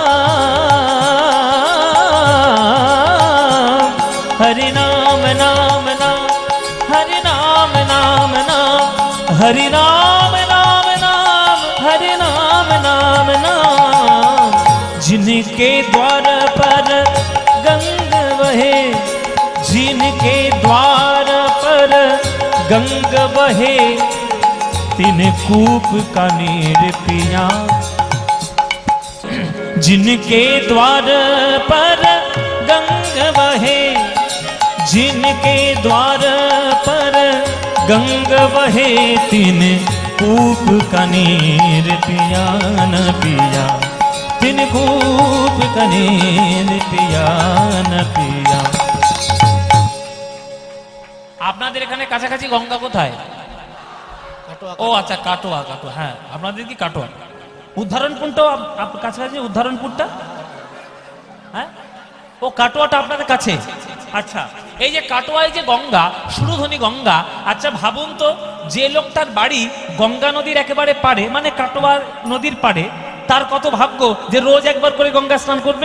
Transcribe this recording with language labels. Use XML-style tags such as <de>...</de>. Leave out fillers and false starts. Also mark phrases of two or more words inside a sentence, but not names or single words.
<hi>नाम हरि नाम नाम हरि नाम नाम नाम हरि नाम नाम नाम, जिनके द्वार पर गंग बहे, जिनके द्वार पर गंग बहे, तिन कूप का नीर पिया। जिनके द्वार पर गंग बहे, जिनके द्वार पर गंग बहे, तिन कूप का नीर पिया न पिया, तिन कूप का नीर पिया न पिया।</hi> <bn>আপনাদের এখানে কাছাকাছি গঙ্গা কোথায়? ও আচ্ছা, কাটোয়া। কাটোয়া, হ্যাঁ, আপনাদের কি কাটোয়া? উদ্ধারণপুরটাও কাছাকাছি? উদ্ধারণপুরটা, হ্যাঁ, ও কাটোয়াটা আপনাদের কাছে। আচ্ছা, এই যে কাটোয়ায় যে গঙ্গা, সুরধনী গঙ্গা, আচ্ছা ভাবুন তো, যে লোকটার বাড়ি গঙ্গা নদীর একেবারে পাড়ে, মানে কাটোয়া নদীর পাড়ে, তার কত ভাগ্য যে রোজ একবার করে গঙ্গা স্নান করবে।</bn>